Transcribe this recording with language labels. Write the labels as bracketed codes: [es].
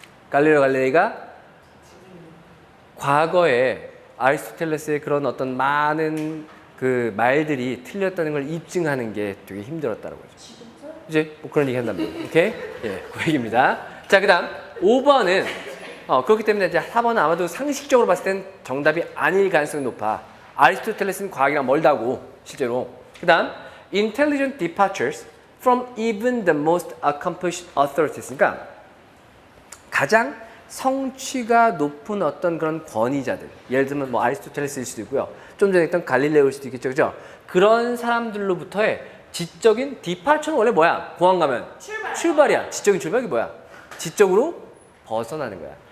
[ko] 갈릴레오 갈릴레이가 과거에 아리스토텔레스의 그런 어떤 많은 그 말들이 틀렸다는 걸 입증하는 게 되게 힘들었다는 거죠. 이제 뭐 그런 얘기 한다면 오케이? 예, 그 얘기입니다. 자, 그다음 5번은 그렇기 때문에 이제 4번은 아마도 상식적으로 봤을 땐 정답이 아닐 가능성이 높아. 아리스토텔레스는 과학이랑 멀다고 실제로. [en] 그다음 intelligent departures from even the most accomplished authorities. [ko] 그러니까 가장 성취가 높은 어떤 그런 권위자들, 예를 들면 뭐 아리스토텔레스일 수도 있고요, 좀 전에 했던 갈릴레오일 수도 있겠죠, 그죠? 그런 사람들로부터의 지적인 디파처는 원래 뭐야? 공항 가면 출발이야. 지적인 출발이 뭐야? 지적으로 벗어나는 거야.